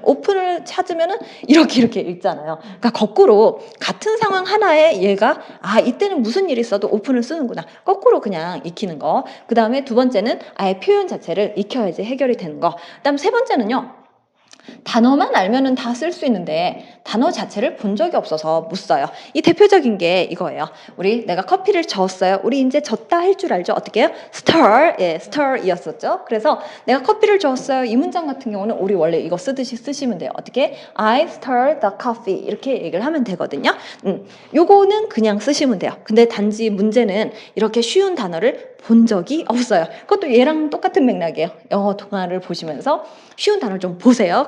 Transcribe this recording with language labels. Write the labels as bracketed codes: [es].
[ko] 오픈을 찾으면은 이렇게 읽잖아요. 그러니까 거꾸로 같은 상황 하나에 얘가 이때는 무슨 일이 있어도 오픈을 쓰는구나, 거꾸로 그냥 익히는 거. 그 다음에 두 번째는 아예 표현 자체를 익혀야지 해결이 되는 거. 그다음 세 번째는요, 단어만 알면은 다 쓸 수 있는데 단어 자체를 본 적이 없어서 못 써요. 이 대표적인 게 이거예요. 내가 커피를 저었어요. 우리 이제 졌다 할 줄 알죠? 어떻게 해요? stir, stir이었었죠. 그래서 내가 커피를 저었어요. 이 문장 같은 경우는 우리 원래 이거 쓰듯이 쓰시면 돼요. 어떻게? [en] I stirred the coffee [ko] 이렇게 얘기를 하면 되거든요. 요거는 그냥 쓰시면 돼요. 근데 단지 문제는 이렇게 쉬운 단어를 본 적이 없어요. 그것도 얘랑 똑같은 맥락이에요. 영어 동화를 보시면서 쉬운 단어를 좀 보세요.